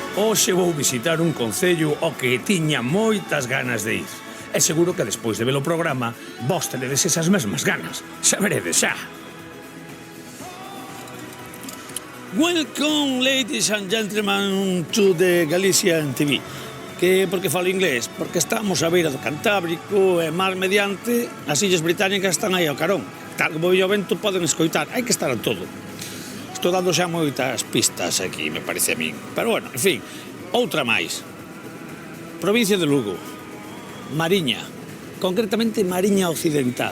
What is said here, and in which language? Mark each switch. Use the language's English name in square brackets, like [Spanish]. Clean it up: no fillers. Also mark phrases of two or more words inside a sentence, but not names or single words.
[Galician] Hoxe vou visitar un concello ao que tiña moitas ganas de ir. E seguro que despois de ver o programa vos tenedes esas mesmas ganas. Xa veredes xa. [English] Welcome, ladies and gentlemen, to the Galician TV. [Galician] Que por que falo inglés? Porque estamos a beira do Cantábrico e mar mediante as illas británicas están aí ao carón. Tal como o vento poden escoitar, hai que estar a todo. Estou dando xa moitas pistas aquí, me parece a min. Pero bueno, en fin, outra máis. Provincia de Lugo, Mariña, concretamente Mariña Occidental.